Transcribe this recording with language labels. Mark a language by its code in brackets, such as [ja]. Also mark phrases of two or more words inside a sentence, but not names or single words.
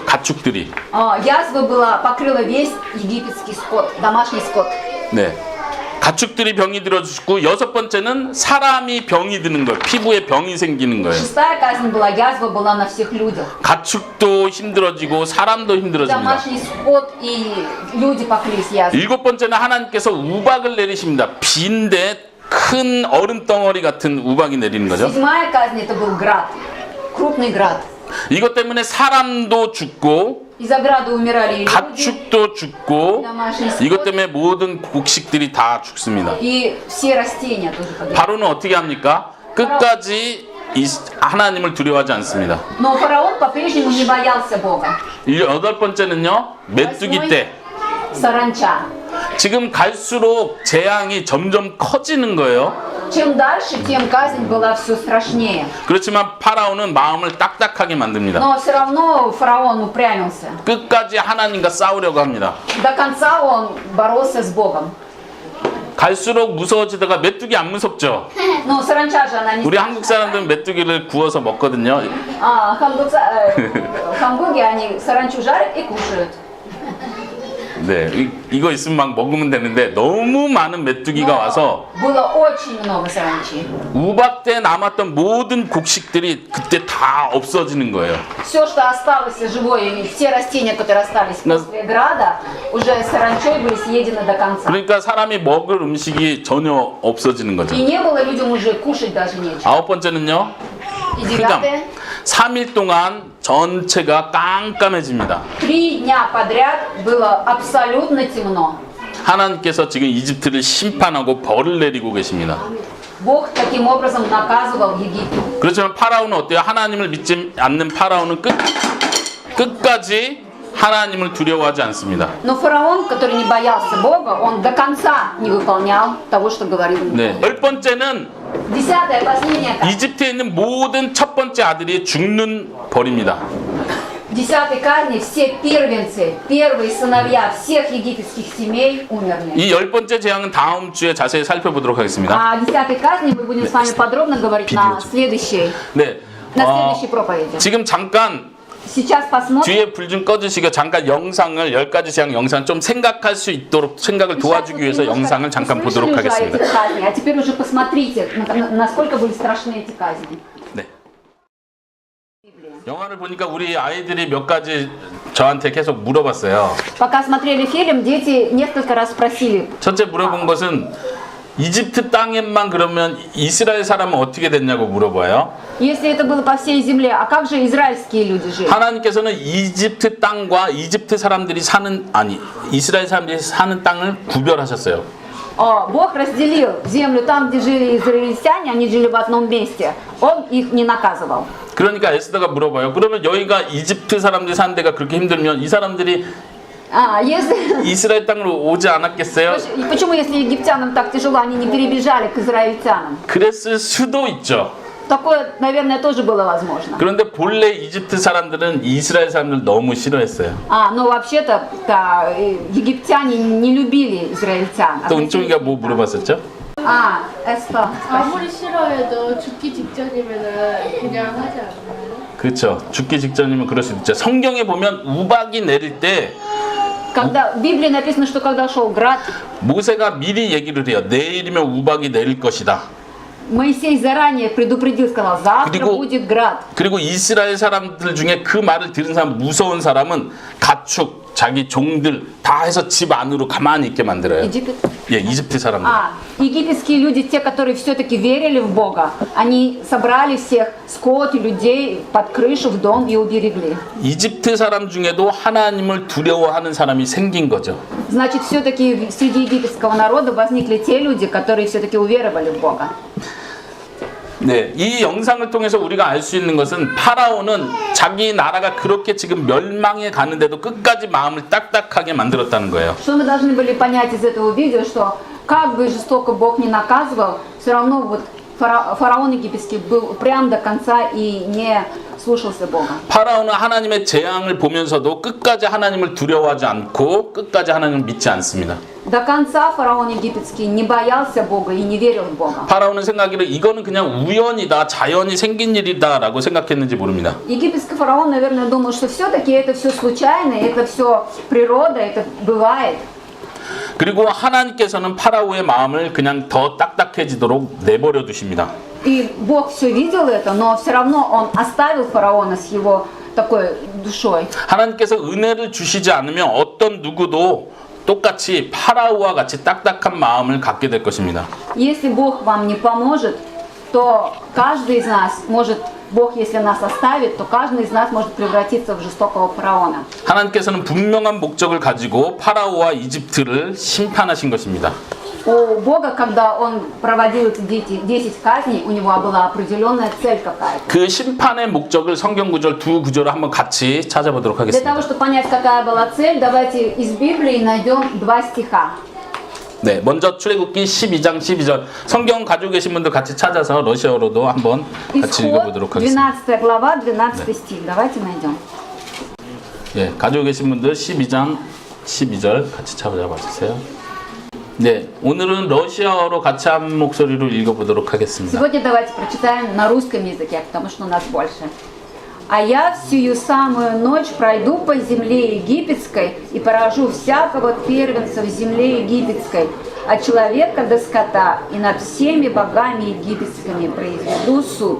[ko] 가축들이. [ru] Язва была, покрыла весь египетский скот, домашний скот. [ko] 네. 가축들이 병이 들어 죽고 여섯 번째는 사람이 병이 드는 거예요. 피부에 병이 생기는 거예요. [ru] Шестая казнь была, язва была на всех людях. [ko] 가축도 힘들어지고 사람도 힘들어집니다. [ru] Домашний скот и люди покрылись язвой. [ko] 일곱 번째는 하나님께서 우박을 내리십니다. 비인데 큰 얼음 덩어리 같은 우박이 내리는 거죠. [ru] Седьмая казнь это был град, крупный град. [ko] 이것 때문에 사람도 죽고 [ru] Из-за града умирали и люди, [ko] 가축도 죽고 [ru] домашний [ko] 이것 [ru] скот, [ko] 때문에 모든 곡식들이 다 죽습니다. [ru] и все растения тоже погибли. [ko] 바로는 어떻게 합니까? 끝까지 하나님을 두려워하지 않습니다. [ru] Но фараон по-прежнему не боялся Бога. [ko] 여덟 번째는요, 메뚜기 떼. [ru] Саранча. [ko] 지금 갈수록 재앙이 점점 커지는 거예요. [ru] Чем дальше, тем казнь была все страшнее. [ko] 그렇지만 파라오는 마음을 딱딱하게 만듭니다. [ru] Но все равно фараон упрямился. [ko] 끝까지 하나님과 싸우려고 합니다. [ru] До конца он боролся с Богом. [ko] 갈수록 무서워지다가 메뚜기 안 무섭죠? [ru] Но саранча же она не [ko] 우리 한국 사람들은 메뚜기를 구워서 먹거든요. [ru] В Хамбурге они саранчу жарят и кушают. [ko] 네, 이거 있으면 막 먹으면 되는데 너무 많은 메뚜기가 와서 [ru] Было очень много саранчи. [ko] 우박 때 남았던 모든 곡식들이 그때 다 없어지는 거예요. [ru] Все, что осталось живое, все растения, которые остались после града, уже саранчой были съедены до конца. [ko] 그러니까 사람이 먹을 음식이 전혀 없어지는 거죠. [ru] И не было людям уже кушать даже нечего. [ko] 아홉 번째는요. [ru] И девятое. [ko] 3일 동안 전체가 깜깜해집니다. [ru] 3 дня подряд было абсолютно темно. [ko] 하나님께서 지금 이집트를 심판하고 벌을 내리고 계십니다. [ru] Бог таким образом наказывал Египет. [ko] 그렇지만 파라오는 어때요? 하나님을 믿지 않는 파라오는 끝까지 하나님을 두려워하지 않습니다. [ru] Но фараон, который не боялся Бога, он до конца не выполнял того, что говорил ему. [ko] 네. 열 번째는 [ru] Десятое, последнее. [ko] 이집트에 있는 모든 첫 번째 아들이 죽는 벌입니다. [ru] Десятой казни все первенцы, первые сыновья всех египетских семей умерли. [ko] 이 열 번째 재앙은 다음 주에 자세히 살펴보도록 하겠습니다. [ru] О десятой казни мы будем с вами подробно говорить на следующей [ko] 네. [ru] проповеди. [ko] 지금 잠깐 [ru] Сейчас посмотрим. [ko] 뒤에 불 좀 꺼주시고 잠깐 영상을 10가지 재앙 영상 좀 생각할 수 있도록 생각을 도와주기 위해서 영상을 잠깐 보도록 하겠습니다. [ru] А теперь уже посмотрите, насколько были страшны эти казни. [ko] 네. 영화를 보니까 우리 아이들이 몇 가지 저한테 계속 물어봤어요. [ru] Пока смотрели фильм, дети несколько раз спросили, [ko] 첫째 물어본 것은 이집트 땅에만 그러면 이스라엘 사람은 어떻게 됐냐고 물어봐요. [ru] если это было по всей земле, а как же израильские люди жили? [ko] 하나님께서는 이집트 땅과 이집트 사람들이 사는 이스라엘 사람들이 사는 땅을 구별하셨어요. [ru] Бог разделил землю там, где жили израильтяне, они жили в одном месте. Он их не наказывал. [ko] 그러니까 에스더가 물어봐요. 그러면 여기가 이집트 사람들이 사는 데가 그렇게 힘들면 이 사람들이 [ru] Если... [ko] 이스라엘 땅으로 오지 않았겠어요? [ru] И почему, если египтянам так тяжело, они не перебежали к израильтянам? [ko] 그랬을 수도 있죠. [ru] Такое, наверное, тоже было возможно. [ko] 그런데 본래 이집트 사람들은 이스라엘 사람들 너무 싫어했어요. [ru] Но вообще-то египтяне не любили израильтян. [ko] 또 은총이가 뭐 물어봤었죠? 에스터. 아무리 싫어해도 죽기 직전이면은 그냥 하지 않나요? 그렇죠. 죽기 직전이면 그럴 수 있죠. 성경에 보면 우박이 내릴 때 [ru] Когда в Библии написано, что когда шел град, [ko] 모세가 미리 얘기를 해요. 내일이면 우박이 내릴 것이다. [ru] Моисей заранее предупредил, сказал, завтра [ko] 그리고- [ru] будет град. [ko] 그리고 이스라엘 사람들 중에 그 말을 들은 사람 무서운 사람은 가축, 자기 종들 다 해서 집 안으로 가만히 있게 만들어요. [ru] Египет. [ko] 예, 이집트 사람들. [ru] Египетские люди, те, которые все-таки верили в Бога, они собрали всех скот и людей под крышу в дом и уберегли. [ko] 이집트 사람 중에도 하나님을 두려워하는 사람이 생긴 거죠. [ru] Значит, все-таки среди египетского народа возникли те люди, которые все-таки уверовали в Бога. [ko] 네, 이 영상을 통해서 우리가 알 수 있는 것은 파라오는 자기 나라가 그렇게 지금 멸망해 가는데도 끝까지 마음을 딱딱하게 만들었다는 거예요. [ru] Что мы должны были понять из этого видео, что как бы жестоко Бог не наказывал, все равно вот фараон египетский был упрям до конца и не слушался Бога. [ko] 파라오는 하나님의 재앙을 보면서도 끝까지 하나님을 두려워하지 않고 끝까지 하나님을 믿지 않습니다. [ru] До конца фараон египетский не боялся Бога и не верил в Бога. [ko] 파라오는 생각하기를 이거는 그냥 우연이다, 자연이 생긴 일이다라고 생각했는지 모릅니다. [ru] Египетский фараон, наверное, думал, что все-таки это все случайно, это все природа, это бывает. [ko] 그리고 하나님께서는 파라오의 마음을 그냥 더 딱딱해지도록 내버려 두십니다. [ru] И Бог все видел это, но все равно он оставил фараона с его такой душой. [ko] 하나님께서 은혜를 주시지 않으면 어떤 누구도 똑같이 파라오와 같이 딱딱한 마음을 갖게 될 것입니다. [ru] Если Бог вам не поможет, то каждый из нас может, Бог, если нас оставит, то каждый из нас может превратиться в жестокого фараона. [ko] 하나님께서는 분명한 목적을 가지고 파라오와 이집트를 심판하신 것입니다. [ru] У Бога, когда Он проводил эти 10 казней, у Него была определенная цель какая-то. [ko] 그 심판의 목적을 성경 구절 두 구절을 한번 같이 찾아보도록 [ru] Для того, [ko] 하겠습니다. [ru] чтобы понять, какая была цель, давайте из Библии найдем 2 стиха. [ko] 네, 먼저 출애굽기 12장 12절. 성경 가지고 계신 분들 같이 찾아서 러시아어로도 한번 같이 [ru] Исход, [ko] 읽어보도록 하겠습니다. [ru] 12 глава, 12 стих. Давайте найдем. [ko] 예, 가지고 계신 분들 12장 12절 같이 찾아봐 주세요. 네, 오늘은 러시아어로 같이 한 목소리로 읽어보도록 하겠습니다. [ru] Сегодня давайте прочитаем на русском языке, потому что у нас больше. «А я всю самую ночь пройду по земле египетской и поражу всякого первенца в земле египетской, от человека до скота, и над всеми богами египетскими произведу суд.